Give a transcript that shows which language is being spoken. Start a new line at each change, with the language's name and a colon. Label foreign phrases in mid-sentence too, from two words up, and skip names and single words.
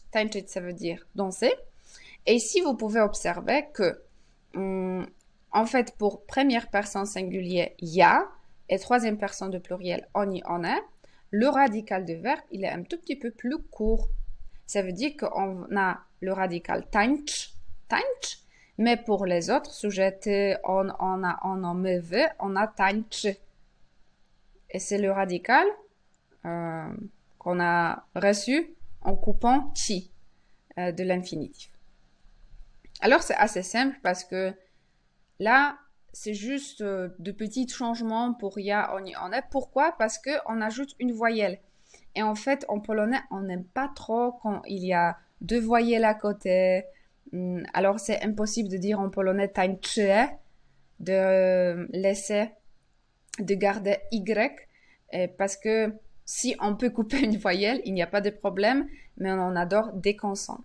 Polish: Tańczyć,
French: ça veut dire danser. Et ici, vous pouvez observer que, en fait, pour première personne singulier, ja, et troisième personne de pluriel,
Polish: oni, one,
French: le radical du verbe, il est un tout petit peu plus court. Ça veut dire qu'on a le radical
Polish: tańcz, tańcz,
French: mais pour les autres sujets,
Polish: ty, on, ona, ono, my, wy, on a tańczy.
French: Et c'est le radical qu'on a reçu en coupant ci de l'infinitif. Alors, c'est assez simple parce que là, c'est juste de petits changements pour
Polish: ja, oni, one.
French: Pourquoi? Parce qu'on ajoute une voyelle. Et en fait, en polonais, on n'aime pas trop quand il y a deux voyelles à côté. Alors, c'est impossible de dire en polonais tańczy, de laisser, de garder y, parce que si on peut couper une voyelle, il n'y a pas de problème, mais on en adore dès qu'on sent.